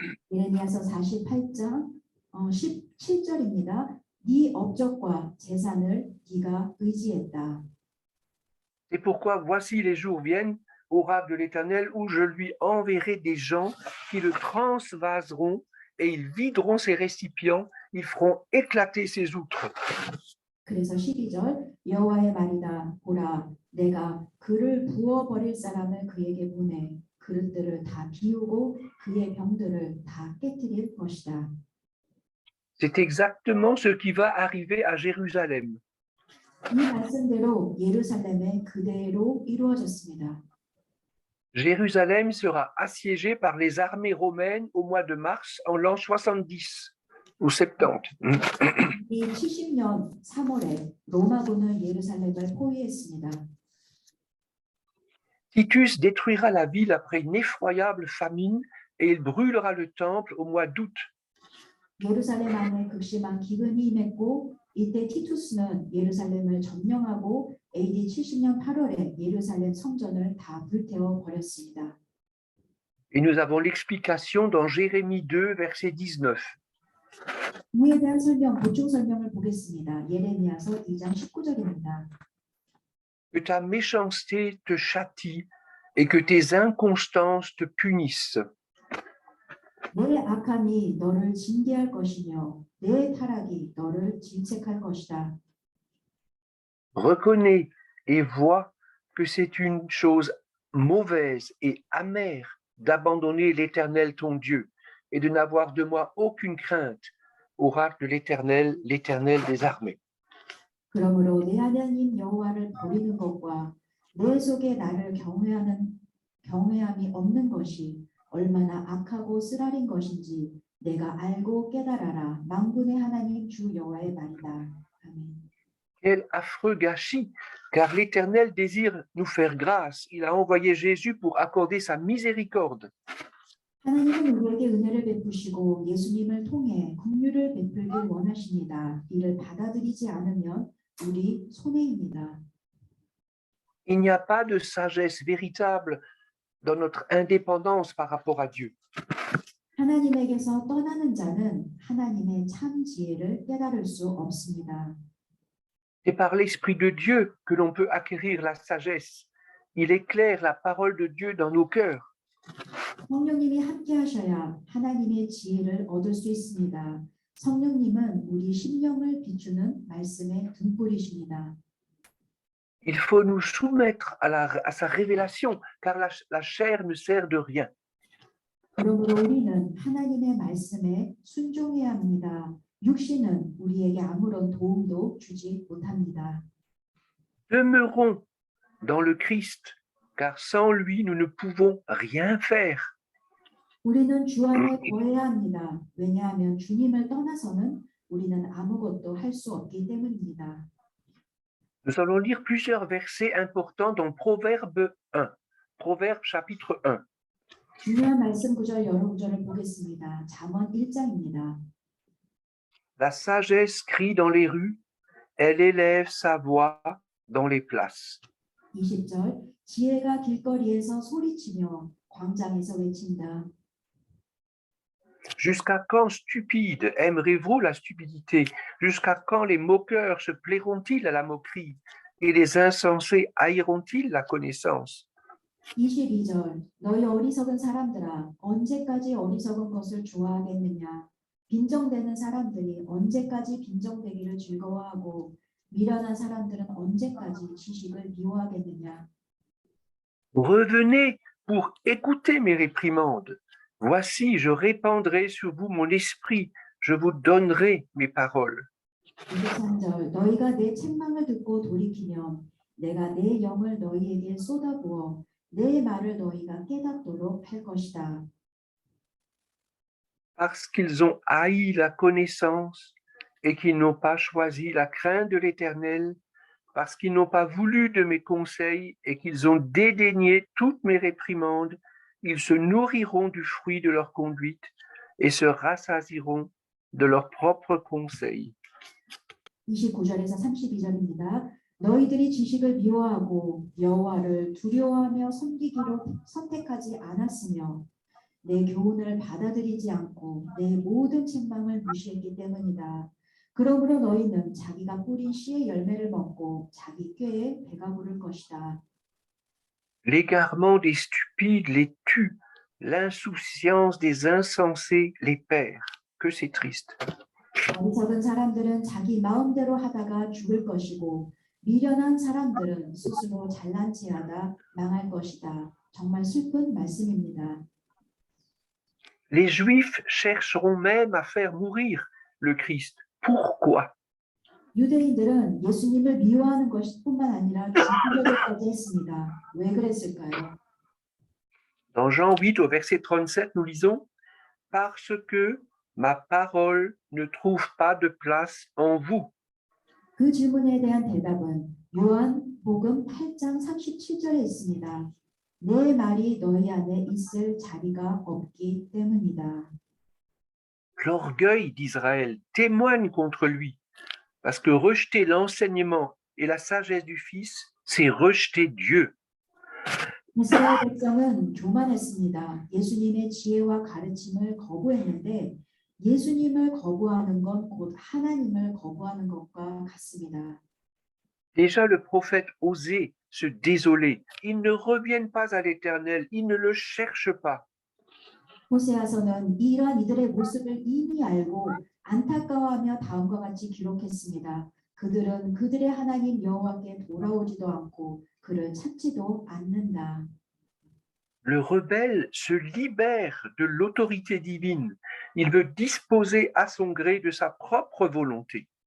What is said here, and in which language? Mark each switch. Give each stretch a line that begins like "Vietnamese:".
Korean: 예레미야서 48장 17절입니다. 네 업적과 재산을 네가 의지했다.
French: C'est pourquoi voici les jours viennent, oracle de l'Éternel, où je lui enverrai des gens qui le transvaseront et ils videront ses récipients, ils feront éclater ses outres.
Korean: 그래서 12절 여호와의 말이다. 보라, 내가 그를 부어버릴 사람을 그에게 보내 그릇들을 다 비우고 그의 병들을 다 깨뜨릴 것이다.
French: C'est exactement ce qui va arriver à Jérusalem.
Korean: 이 말씀대로 예루살렘에 그대로 이루어졌습니다.
French: Jérusalem sera assiégée par les armées romaines au mois de mars en l'an 70 ou 70.
Korean: 이 70년 3월에 로마군은 예루살렘을 포위했습니다.
French: Titus détruira la ville après une effroyable famine et il brûlera le temple au mois d'août.
Korean: 예루살렘 안에 극심한 기근이 임했고 이때 티투스는 예루살렘을 점령하고 AD 70년 8월에 예루살렘 성전을 다 불태워 버렸습니다.
French: Et nous avons l'explication dans Jérémie 2, verset 19.
Korean: 이에 대한 설명, 보충 설명을 보겠습니다. 예레미야서 2장 19절입니다.
French: Que ta méchanceté te châtie et que tes inconstances te punissent.
Korean: 내 악함이 너를 징계할 것이며 내 타락이 너를 질책할 것이다.
French: Reconnais et vois que c'est une chose mauvaise et amère d'abandonner l'Éternel ton Dieu et de n'avoir de moi aucune crainte, oracle de l'Éternel, l'Éternel des armées.
Korean: 그러므로 내 하나님 여호와를 버리는 것과 내 속에 나를 경외함이 없는 것이 얼마나 악하고 쓰라린 것인지 내가 알고 깨달아라. 만군의 하나님 주 여호와의 말이다. 아멘.
French: Quel affreux gâchis, car l'Éternel désire nous faire grâce. Il a envoyé Jésus pour accorder sa miséricorde.
Korean: 하나님은 우리에게 은혜를 베푸시고 예수님을 통해 긍휼을 베풀길 원하십니다. 이를 받아들이지 않으면 우리 손해입니다.
French: Il n'y a pas de sagesse véritable dans notre indépendance par rapport à Dieu.
Korean: 하나님에게서 떠나는 자는 하나님의 참 지혜를 깨달을 수 없습니다.
French: C'est par l'Esprit de Dieu que l'on peut acquérir la sagesse. Il éclaire la parole de Dieu dans nos cœurs.
Korean: 성령님이 함께 하셔야 하나님의 지혜를 얻을 수 있습니다. 성령님은 우리 심령을 비추는 말씀의 등불이십니다.
French: Il faut nous soumettre à sa révélation, car la chair ne sert de rien.
Korean: 그러므로 우리는 하나님의 말씀에 순종해야 합니다. 육신은 우리에게 아무런 도움도 주지 못합니다.
French: Demeurons dans le Christ, car sans lui, nous ne pouvons rien faire.
Korean: 우리는 주 안에 거해야 합니다. 왜냐하면 주님을 떠나서는 우리는 아무것도 할 수 없기 때문입니다.
French: Nous allons lire plusieurs versets importants dans Proverbe 1. Proverbe chapitre 1.
Korean: 중요한 말씀 구절 여러 구절을 보겠습니다. 잠언 1장입니다.
French: La sagesse crie dans les rues, elle élève sa voix dans les places.
Korean: 20절 지혜가 길거리에서 소리치며 광장에서 외친다.
French: Jusqu'à quand, stupides, aimerez-vous la stupidité? Jusqu'à quand les moqueurs se plairont-ils à la moquerie? Et les insensés haïront-ils la connaissance?
Korean: 22절 너희 어리석은 사람들아 언제까지 어리석은 것을 좋아하겠느냐? 빈정대는 사람들이 언제까지 빈정대기를 즐거워하고 미련한 사람들은 언제까지 지식을 미워하겠느냐?
French: Revenez pour écouter mes réprimandes. Voici, je répandrai sur vous mon esprit, je vous donnerai mes paroles.
Korean: 23절 너희가 내 책망을 듣고 돌이키면 내가 내 영을 너희에게 쏟아부어 내 말을 너희가 깨닫도록 할 것이다.
French: Parce qu'ils ont haï la connaissance et qu'ils n'ont pas choisi la crainte de l'Éternel, parce qu'ils n'ont pas voulu de mes conseils et qu'ils ont dédaigné toutes mes réprimandes, ils se nourriront du fruit de leur conduite et se rassasieront de leurs propres conseils.
Korean: 29절에서 32절입니다. 너희들이 지식을 미워하고 여호와를 두려워하며 섬기기로 선택하지 않았으며 내 교훈을 받아들이지 않고 내 모든 책망을 무시했기 때문이다. 그러므로 너희는 자기가 뿌린 씨의 열매를 먹고 자기 꾀에 배가 부를 것이다.
French: L'égarement des stupides les tue, l'insouciance des insensés les perd. Que c'est triste.
Korean: 어리석은 사람들은 자기 마음대로 하다가 죽을 것이고 미련한 사람들은 스스로 잘난 체하다 망할 것이다. 정말 슬픈 말씀입니다.
French: Les Juifs chercheront même à faire mourir le Christ. Pourquoi?
Korean: 유대인들은 예수님을 미워하는 것뿐만 아니라 죽이려고까지 했습니다. 왜 그랬을까요?
French: Dans Jean 8 au verset 37, nous lisons « Parce que ma parole ne trouve pas de place en vous. »
Korean: 그 질문에 대한 대답은 요한복음 8장 37절에 있습니다. 내 말이 너희 안에 있을 자리가 없기 때문이다.
French: L'orgueil d'Israël témoigne contre lui, parce que rejeter l'enseignement et la sagesse du Fils, c'est rejeter Dieu.
Korean: 이스라엘 백성은 교만했습니다. 예수님의 지혜와 가르침을 거부했는데 예수님을 거부하는 건 곧 하나님을 거부하는 것과 같습니다.
French: Déjà, le prophète osait se désoler. Ils ne reviennent pas à l'Éternel, ils ne le cherchent pas.
Korean: 호세아서는 이러한 이들의 모습을 이미 알고 안타까워하며 다음과 같이 기록했습니다. 그들은 그들의 하나님 여호와께 돌아오지도 않고 그를 찾지도 않는다.
French: Le rebelle se libère de l'autorité divine. Il veut disposer à son gré de sa propre volonté.